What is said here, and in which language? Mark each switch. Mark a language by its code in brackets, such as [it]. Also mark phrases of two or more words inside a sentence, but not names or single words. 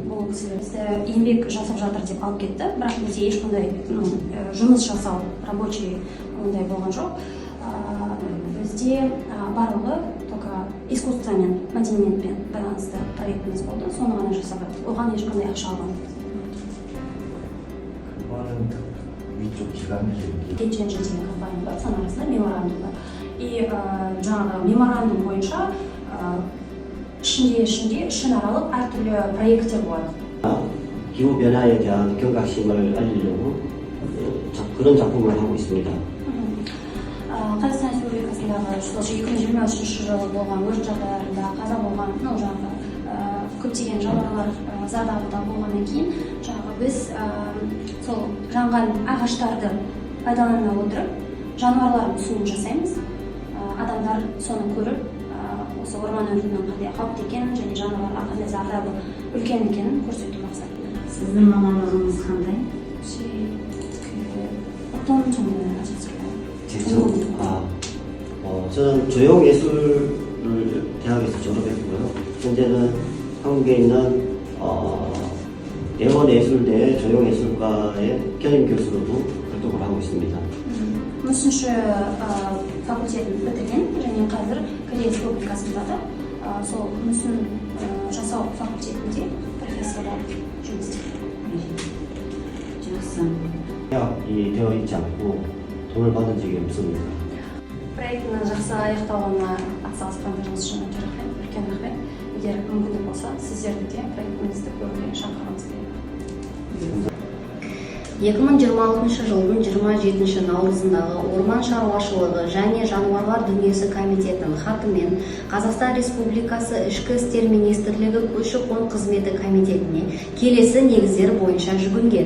[kk] кісілер еңбек жасап жатыр деп алып кетті, бірақ бізде ешқандай жұмыс жасау рабочий ондай болған жоқ. Бізде барлығы только искусствомен, мәдениетпен байланысты проектіміз болды, соны ғана жасап жаттық. Оған ешқандай ақша алған. [ko] 그거는 위쪽 기관이 [kk] Кенченжи деген компания бар, соның арасында меморандум бар. И жаңағы меморандум бойынша ішінде ішінаралық әртүрлі проекттер болады. [ko] 기후 변화에 대한 경각심을 알리려고 그런 작품을 하고 있습니다. [kk] Қазақстан Республикасындағы 2023 жылы болған өрт жағдайларында қаза болған, жаңағы көптеген жануарлар зардабы болғаннан кейін, жаңағы біз сол жанған ағаштарды пайдалана отырып, жануарлардың суын жасаймыз. Адамдар соны көріп, осы орман өртінің қандай қауіпті екенін және жануарларға қандай зардабы үлкен екенін көрсету мақсатында. Сіздің мамандығыңыз қандай? [ko] 어떤 종류를 하셨을까요? 저는 조형예술 대학에서 졸업했고요. 현재는 한국에 있는 예원예술대 조형예술과의 겸임 교수로도 활동을 하고 있습니다. [kk] Мүсінші факультетін бітірген және қазір Корея Республикасында да сол мүсін жасау факультетінде профессор болып жұмыс істейді. жақсы. [ko] 계약이 되어 있지 않고 돈을 받은 적이 없습니다. [kk] Проектінің жақсы аяқталуына атсалысқандарыңыз үшін үлкен рахмет. Егер мүмкіндік болса, сіздерді де проектімізді көруге шақырамыз келеді. 2026 жылдың 27 наурызындағы Орман шаруашылығы және жануарлар дүниесі комитетінің хатымен Қазақстан Республикасы Ішкі істер министрлігі көші-қон қызметі комитетіне келесі негіздер бойынша жүгінген.